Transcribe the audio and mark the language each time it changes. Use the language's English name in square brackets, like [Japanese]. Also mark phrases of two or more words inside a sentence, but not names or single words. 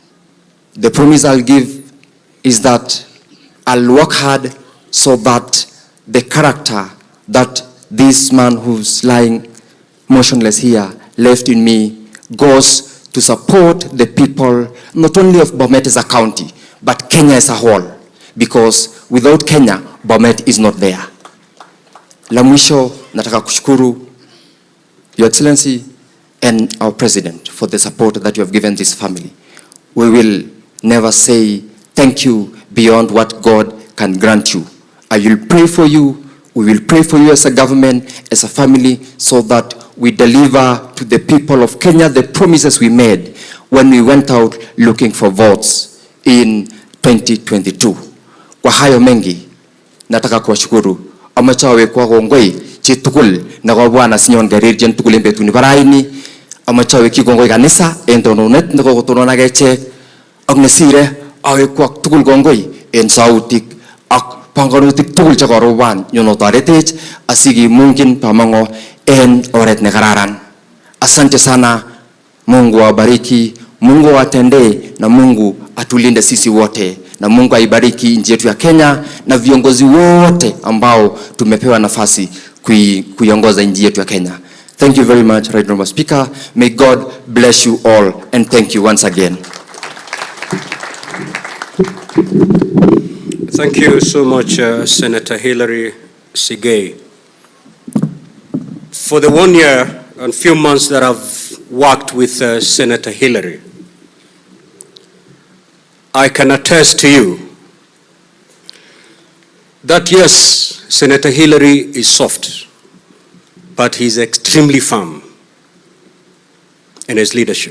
[English] The promise I'll give is that I'll work hard so that the character that this man who's lying motionless here left in me goes to support the people, not only of Bomet as a county, but Kenya as a whole. Because without Kenya, Bomet is not there. [Swahili] La mwisho, nataka kushukuru [English] Your Excellency and our President for the support that you have given this family. We will never say thank you beyond what God can grant you. I will pray for you. We will pray for you as a government, as a family, so that we deliver to the people of Kenya the promises we made when we went out looking for votes in 2022. [Swahili] Kwa hayo mengi, nataka kuwashukuru. [Kalenjin] Amachawe kwa gongoi chitukul na kwa bwana sinyon garir jen tukul mbetu ni baraini. Amachawe ki gongoi kanisa entononet na kwa kutonona geche agnesire awe kwa tukul gongoi en sautik ak panganutik tukul chakoroban yonotaretech asigi mungkin pamango en oret ne kararan. [Swahili] Asante sana. Mungu awabariki, Mungu awatendee na Mungu atulinde sisi wote, na Mungu aibariki nchi yetu ya Kenya na viongozi wote ambao tumepewa nafasi kuiongoza nchi yetu ya Kenya. [English] Thank you very much, Right Honorable Speaker. May God bless you all and thank you once again. Thank you so much, Senator Hilary Sigei. For the 1 year and few months that I've worked with Senator Hilary, I can attest to you that yes, Senator Hilary is soft, but he's extremely firm in his leadership.